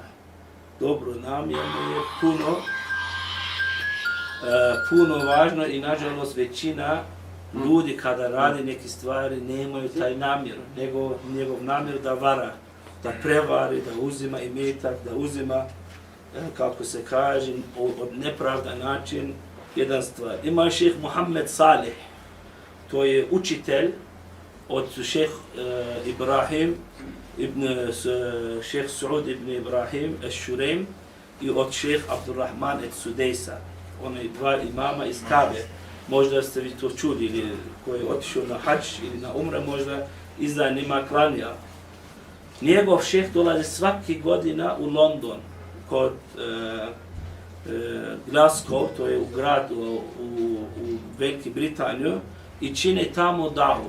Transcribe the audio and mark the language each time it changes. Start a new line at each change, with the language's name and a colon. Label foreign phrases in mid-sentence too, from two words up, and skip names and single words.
Bosnian: Dobro namjerno je puno važno i nažalost većina ljudi kada radi neke stvari nemaju taj namjer, nego njegov namjer da vara, da prevari, da uzima imetak, da uzima, kako se kaže, od nepravdan način jedan stvar. Ima šejh Muhammed Salih, to je učitelj od šejh Ibrahim, šejh Saud ibn Ibrahim al-Shuraim i od šejh Abdurrahman al-Sudejsa. Oni dva imama iz Kabe. Možda ste vi to čuli, ili koji je otišao na hadž ili na umre, možda iza njima klanja. Njegov šejh dolazi svaki godina u London, kod Glasgow, to je u gradu u Veliki Britaniju, i čine tamo davu.